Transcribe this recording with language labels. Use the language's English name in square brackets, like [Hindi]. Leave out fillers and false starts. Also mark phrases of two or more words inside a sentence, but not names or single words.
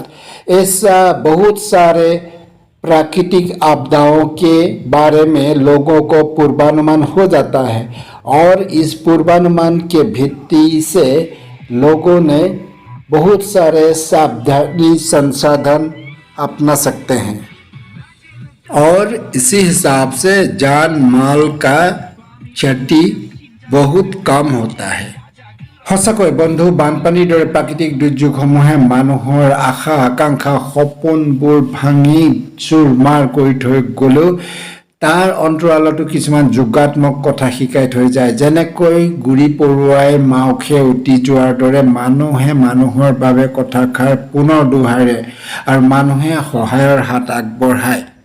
[Hindi] ऐसा बहुत सारे प्राकृतिक आपदाओं के बारे में लोगों को पूर्वानुमान हो जाता है, और इस पूर्वानुमान के भित्ति से लोगों ने बहुत सारे सावधानी संसाधन अपना सकते हैं, और इसी हिसाब से जान माल का क्षति बहुत कम होता है। [Assamese] সঁচাকৈ বন্ধু, বানপানীৰ দৰে প্ৰাকৃতিক দুৰ্যোগসমূহে মানুহৰ আশা আকাংক্ষা সপোনবোৰ ভাঙি চুৰমাৰ কৰি থৈ গ'লেও তাৰ অন্তৰালতো কিছুমান যোগাত্মক কথা শিকাই থৈ যায়। যেনেকৈ গুৰি পৰুৱাই মাওখে উটি যোৱাৰ দৰে মানুহে মানুহৰ বাবে কথাষাৰ পুনৰ দোহাৰে আৰু মানুহে সহায়ৰ হাত আগবঢ়ায়।